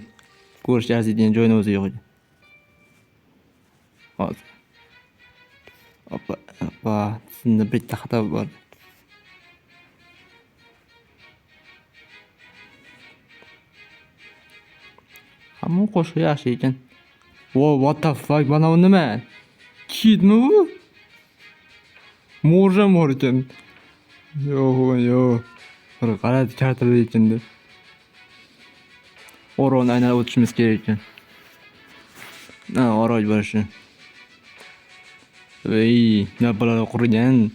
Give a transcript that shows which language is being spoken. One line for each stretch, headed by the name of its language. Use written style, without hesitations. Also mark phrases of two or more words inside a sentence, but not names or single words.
Uzbek: Ko'rish arziydigan joyni o'zi yo'q ekan. Hozir. Oppa, shunda bitta xato bor. Hamma qo'shiq yaxshi ekan.
English: Whoa, what the fuck?
Uzbek: Mana bu nima? Kidmi bu? Mor ekan. Yo'q. Bir qaradi kartalar ichinde. Orolni aylanib o'tishimiz kerak ekan. Orol bo'lishi. Ey, nima balolar qurgan?